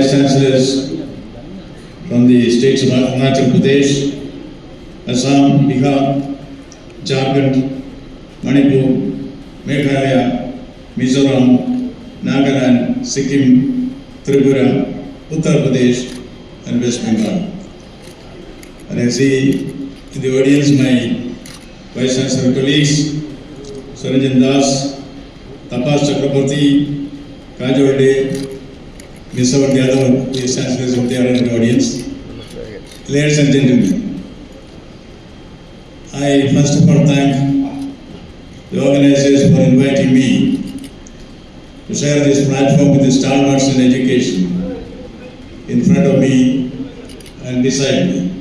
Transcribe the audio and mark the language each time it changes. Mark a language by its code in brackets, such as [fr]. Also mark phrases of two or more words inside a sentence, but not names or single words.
[en] Chancellors from the states of Arunachal Pradesh, Assam, Bihar, Jharkhand, Manipur, Meghalaya, Mizoram, Nagaland, Sikkim, Tripura, Uttar Pradesh and West Bengal. And I see in the audience my Vice Chancellor colleagues, Saranjan Das, Tapas Chakraborty, Kajol De, Ms. Yadav, the Chancellors of the audience. Ladies and gentlemen, I first of all thank the organizers for inviting me to share this platform with the stalwarts in education in front of me and beside me.